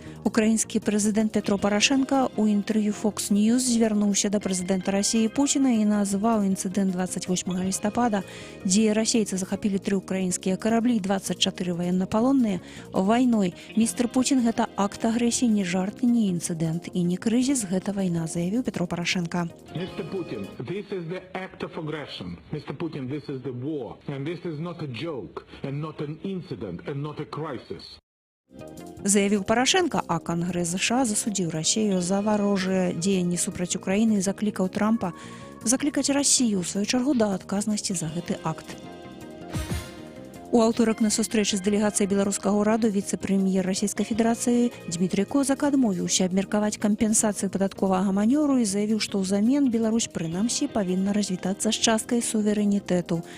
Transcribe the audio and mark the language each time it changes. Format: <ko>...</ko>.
<be>Украінскі прэзідэнт Петро Парашенко у інтэрв'ю Fox News звярнуўся да прэзідэнта Расіі Пуціна і назваў інцыдэнт 28 лістапада, дзе расейцы захапілі 3 украінскія караблі і 24 ваеннапалонныя, вайной. Містер Пуцін, гэта акт агрэсіі, не жарт, не інцыдэнт і не крызіс, гэта вайна, заявіў Петро Парашенко.</be> <en>Mr. Putin, this is the act of aggression. Mr. Putin, this is the war. And this is not a joke, and not an incident, and not a crisis.</en> <be>Заявіў Парашенко, а Кангрэс США засудзіў Расію за варожыя дзеянні супраць Украіны і заклікаў Трампа заклікаць Расію ў сваю чаргу да адказнасці за гэты акт. У аўторак на сустрэчы з дэлегацыяй беларускага ўраду віцэ-прэм'ер Расійскай Федэрацыі Дмітрый Козак адмовіўся абмеркаваць кампенсацыю падатковага манёру і заявіў, што ўзамен Беларусь прынамсі павінна развітацца з часткай суверэнітэту.</be>